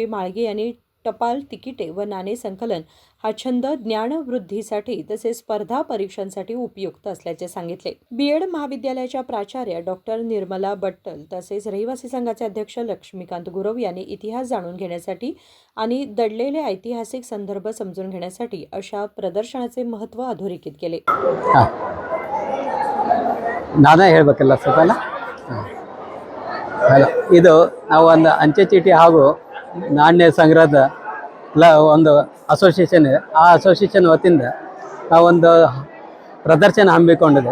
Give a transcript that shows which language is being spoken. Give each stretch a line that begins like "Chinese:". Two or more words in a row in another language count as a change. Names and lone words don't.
Marathi: माळगे यांनी टपाल तिकिटे व नाणे संकलन हा छंद ज्ञानवृद्धीसाठी तसेच स्पर्धा परीक्षांसाठी उपयुक्त असल्याचे सांगितले. बीएड महाविद्यालयाच्या प्राचार्य डॉक्टर निर्मला बट्टल तसेच रहिवासी संघाचे अध्यक्ष लक्ष्मीकांत गुरव यांनी इतिहास जाणून घेण्यासाठी आणि दडलेले ऐतिहासिक संदर्भ समजून घेण्यासाठी अशा प्रदर्शनाचे महत्त्व अधोरेखित केले.
Kannada: ಇದು ನಾವು ಒಂದು ಅಂಚೆ ಚೀಟಿ ಹಾಗೂ ನಾಣ್ಯ ಸಂಗ್ರಹದ ಒಂದು ಅಸೋಸಿಯೇಷನ್ ಇದೆ. ಆ ಅಸೋಸಿಯೇಷನ್ ವತಿಯಿಂದ ನಾವೊಂದು ಪ್ರದರ್ಶನ ಹಮ್ಮಿಕೊಂಡಿದೆ.